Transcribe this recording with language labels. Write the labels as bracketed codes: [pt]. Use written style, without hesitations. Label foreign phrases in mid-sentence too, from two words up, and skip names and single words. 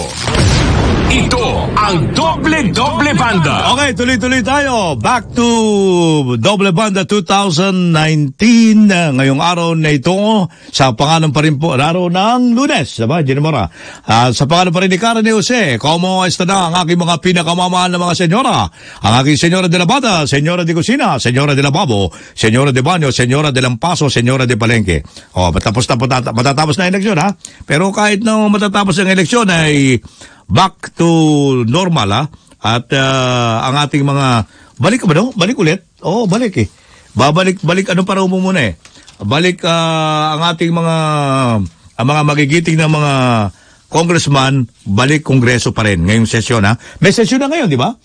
[tl] Ito ang Doble Banda. Okay, tuloy-tuloy tayo. [en] Back to [tl] Doble Banda 2019. Ngayong araw na ito, sa pangalan pa rin po, araw ng Lunes, diba, Jenmora? Sa pangalan pa rin ni Karen Jose, [es] como esta [tl] na ang aking mga pinakamamahal na mga senyora. Ang aking [es] senyora de la Bata, senyora de Cocina, senyora de la Babo, senyora de Banyo, senyora de Lampaso, senyora de Palengke. [tl] Matatapos na eleksyon, ha? Pero kahit na matatapos ang eleksyon ay [en] back to normal, [tl] ha? At ang ating mga balik ba no? Balik ulit? Oo, balik eh. Balik ano para mo muna eh. Balik ang ating mga magigiting na mga congressman, balik kongreso pa rin ngayong sesyon, ha. May sesyon na ngayon, di ba?